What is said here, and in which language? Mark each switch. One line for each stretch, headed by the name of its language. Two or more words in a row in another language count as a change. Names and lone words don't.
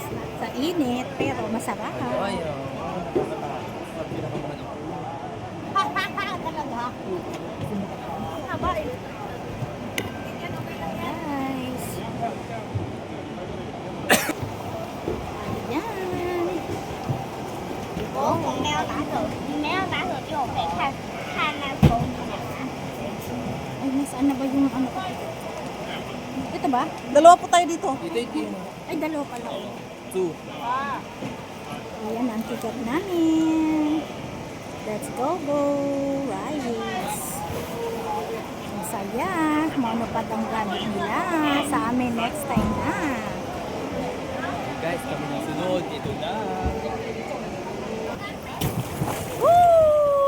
Filipino: Sa init, pero masarap. Ay, Talaga. Haba eh. Guys. Ayan.
Chinese: 我没有打手，你没有打手机，我可以看那手机啊。
Filipino: Ay, nasaan na ba yung ano ko? Ito ba? Dalawa po tayo dito. ito yung Ay, dalawa pala. 2. Ayan ang ticket namin.
English: Let's go.
Filipino: Rides. Ang saya. Monopod ang gamit nila sa amin
English: next time
Filipino: na. Guys, kami na sunod. Ito na. Woo!